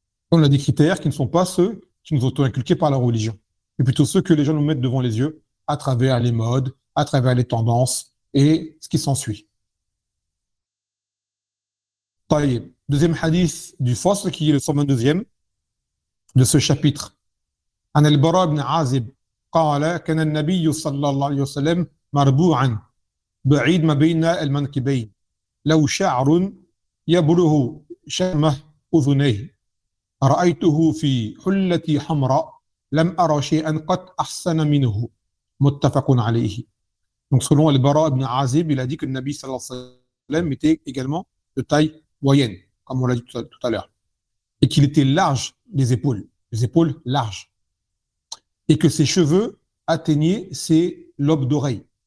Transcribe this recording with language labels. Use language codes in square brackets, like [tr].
[fr] On a des critères qui ne sont pas ceux qui nous ont inculqués par la religion, mais plutôt ceux que les gens nous mettent devant les yeux à travers les modes, à travers les tendances et ce qui s'ensuit. Deuxième hadith du Fosse, qui est le 122e de ce chapitre. [ar] An al-Bara ibn Azib, qala kana an-Nabi sallallahu alayhi wa sallam مربوعا بعيد ما بين المنكبين له شعر يبلغ شمه أذنيه رأيته في حلتي حمراء لم أرى شيئا قد أحسن منه متفق عليه. [fr] Donc selon Al-Bara ibn Azib, il a dit que le Nabi sallallahu alayhi wa sallam était également de taille moyenne, comme on l'a dit tout à l'heure, et qu'il était large des épaules, les épaules larges, et que ses cheveux atteignaient ses lobes d'oreille.